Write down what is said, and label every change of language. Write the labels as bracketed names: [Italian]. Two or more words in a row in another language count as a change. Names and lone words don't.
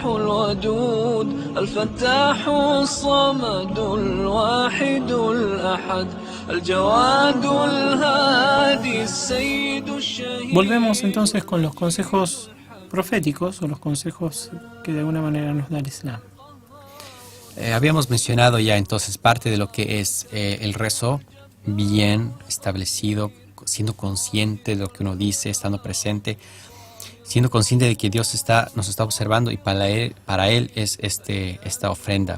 [Arabic] الودود الفتاح الصمد الواحد الأحد الجواد الهادي السيد الشهيد. [Spanish] Volvemos entonces con los consejos proféticos o los consejos que de alguna manera nos da el Islam. Habíamos mencionado ya entonces parte de lo que es el rezo bien establecido, siendo consciente de lo que uno dice, estando presente, siendo consciente de que Dios nos está observando, y para él es esta ofrenda.